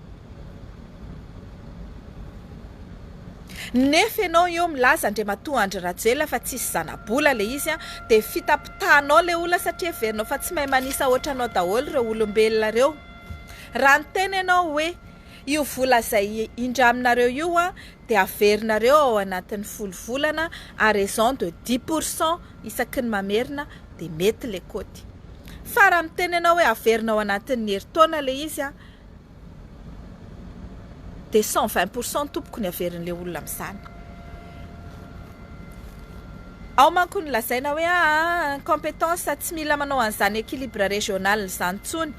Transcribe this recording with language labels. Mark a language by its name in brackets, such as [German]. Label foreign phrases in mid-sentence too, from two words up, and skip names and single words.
[Malagasy] nefa ianao eo milaza Andriamatoa Andry Rajoelina fa tsisy zanabola le izy a dia fitapitahanao le olona satria verinao fa tsy mahay manisa ohatranao daholo ireo olombelona reo raha ny tena ianao hoe io vola izay indraminareo io a dia averinareo ao anatin'ny 10 volana [French] à raison de 10% [Malagasy] isaky ny mamerina dia mety le kôty fa raha mitena ianao hoe averinao anatin'ny herintaona le izy a dia 120% tompoko ny averin'le olona amin'izany ao manko ny lazaina hoe compétence tsy mila manao an'izany [French] équilibre régional [Malagasy] izany tsony